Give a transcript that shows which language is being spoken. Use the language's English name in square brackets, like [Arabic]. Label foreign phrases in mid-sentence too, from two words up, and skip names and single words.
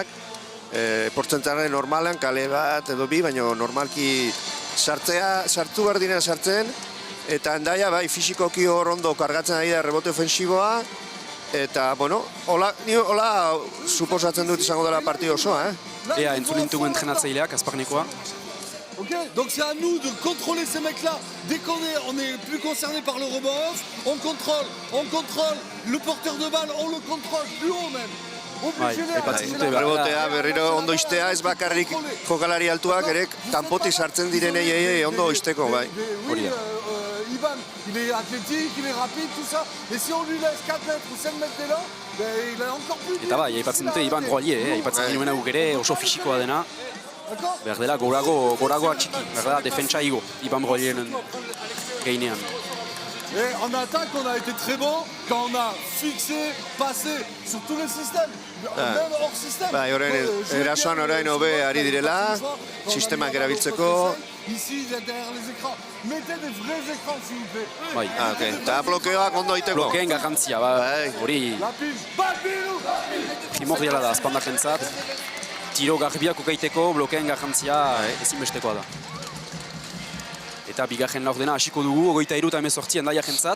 [Basque] Portzentzaren normalean, kale bat edo bi, baina normalki sartu behar diren sartzen. Eta Hendaia, bai, fisikoki hor ondo kargatzen ari da rebote ofensiboa. Eta, bueno, hola suposatzen dut izango dela partida osoa, Ea, entzun intugu entrenatzaileak, Asparnekoa. [French] Ok, donc c'est à nous de contrôler ces mecs-là. Dès qu'on est plus concerné par le rebond off, on contrôle le porteur de balle, on le contrôle plus haut même. [Basque] Rebotea berriro ondo iztea, ez bakarrik jokalari altuak ere kanpotik sartzen direnei ondo izteko, bai. [French] Ivan, il est athlétique, il est rapide, tout ça. Et si on lui laisse 4 mètres ou 5 mètres dès là, il est encore plus... [Basque] Eta bai, aipatzen dute Iban Roalier, aipatzen genuena guk ere, oso fisikoa dena. Behar dela goragoa txiki, behar dela defentsa igo, Iban Roalieren gainean. [French] Et en attaque, on a été très bon quand on a fixé, passé sur tous les systèmes, même hors système. [Basque] Bai, erasoan orain hobe ari direla, sistemak erabiltzeko. [French] Ici, derrière les écrans. Mettez des vrais écrans, s'il vous plaît. [Basque] Bai. Eta blokeoak ondo iteko. Blokeen garrantzia, hori primordiala da Asparnakentzat. Tiro garbiak ukaiteko blokeen garrantzia ezinbestekoa da. Eta bigarren laurdena hasiko dugu, 23-18 Hendaiarentzat.